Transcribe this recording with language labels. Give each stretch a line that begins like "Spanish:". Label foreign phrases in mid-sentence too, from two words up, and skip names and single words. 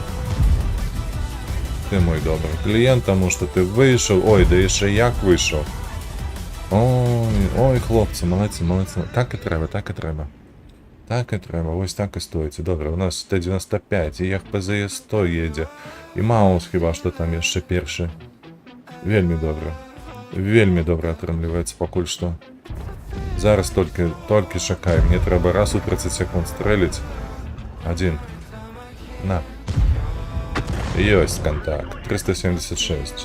Ukrainian: Ты мой добрый клієнт, тому що ти вийшов. Ой, да ще як вийшов. Ой, хлопці, молодці. Так і треба. Так і треба, ось так і стоїть. Добре, у нас Т-95, і як ПЗС-100 їде. І Маус хіба що там яшчэ перший.
Belarusian: Вельмі добре атрымліваецца пакуль што. Зараз толькі чакай, мне трэба раз у 30 секунд стрэліць, Один. На. Ёсць контакт. 376.